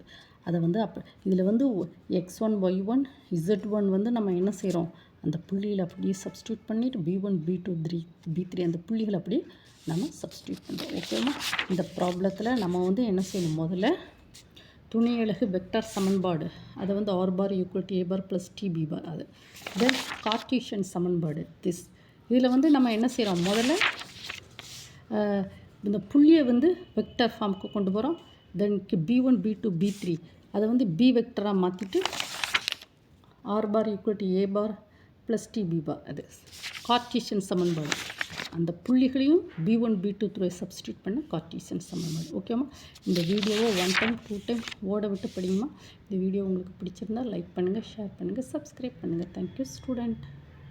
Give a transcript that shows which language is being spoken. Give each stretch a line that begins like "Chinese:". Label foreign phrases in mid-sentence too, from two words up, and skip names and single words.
Tamil: அதை வந்து அப்போ இதில் வந்து x1 y1 z1 வந்து நம்ம என்ன செய்கிறோம், அந்த புள்ளியில் அப்படியே சப்ஸ்டியூட் பண்ணிவிட்டு b1 b2 b3 அந்த புள்ளிகள் அப்படியே நம்ம சப்ஸ்டியூட் பண்ணுறோம். ஓகேவா. இந்த ப்ராப்ளத்தில் நம்ம வந்து என்ன செய்யணும், முதல்ல துணையலகு வெக்டார் சமன்பாடு அதை வந்து r bar = a bar + t b bar அது. தென் கார்ட்டீசியன் சமன்பாடு திஸ். இதில் வந்து நம்ம என்ன செய்கிறோம், முதல்ல இந்த புள்ளியை வந்து வெக்டார் ஃபார்முக்கு கொண்டு போகிறோம். தென் b1 b2 b3 அதை வந்து b வெக்டராக மாற்றிட்டு r bar = a bar + t b bar அது கார்ட்டீசியன் சமன்பாடு. அந்த புள்ளிகளையும் b1 b2 3 சப்ஸ்டியூட் பண்ண கார்ட்டீசியன் சமன்பாடு. ஓகேம்மா. இந்த வீடியோவை 1 டைம் 2 டைம் ஓட விட்டு படிங்கம்மா. இந்த வீடியோ உங்களுக்கு பிடிச்சிருந்தால் லைக் பண்ணுங்கள், ஷேர் பண்ணுங்கள், சப்ஸ்கிரைப் பண்ணுங்கள்.
English: Thank you student.